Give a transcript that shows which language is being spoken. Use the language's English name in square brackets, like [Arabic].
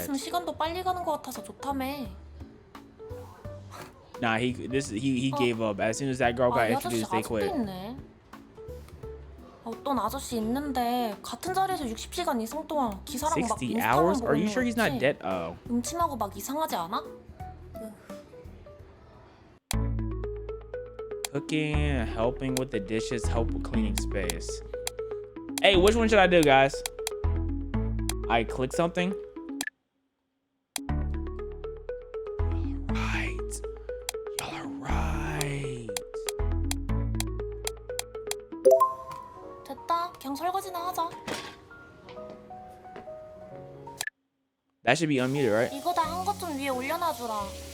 [Korean] 있으면 시간도 빨리 가는 것 같아서 좋다며. [English] Nah, he gave up. As soon as that girl got introduced, they quit. [Korean] 어떤 아저씨 있는데 같은 자리에서 60시간 이상 동안 기사랑 막 [English] 60 hours? Are you sure he's not dead? Oh. [Korean] 음침하고 막 이상하지 않아? [English] Cooking, helping with the dishes, help with cleaning space. Hey, which one should I do, guys? I click something. Y'all are right. [Korean] 됐다. 그냥 설거지나 하자. [English] That should be unmuted, right? [Korean] 이거 다 한 것 좀 위에 올려놔주라.